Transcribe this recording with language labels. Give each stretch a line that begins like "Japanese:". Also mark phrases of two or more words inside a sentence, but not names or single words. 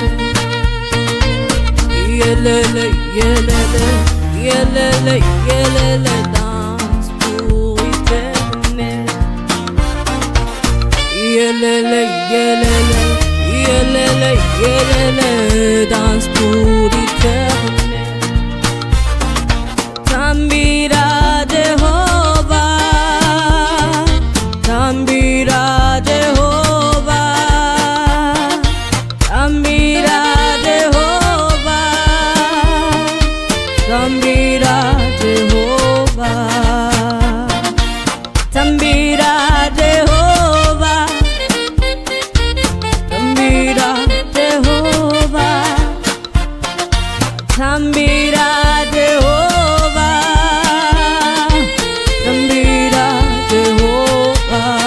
French: Yelele, yelele, yelele, yelele, danse pour éternel. Yelele, yelele, yelele, yelele, danse pour éternel.
Shona: Tambira Jehovah, tambira Jehovah, tambira Jehovah, tambira Jehovah, tambira Jehovah, tambira Jehovah, tambira Jehovah, tambira Jehovah.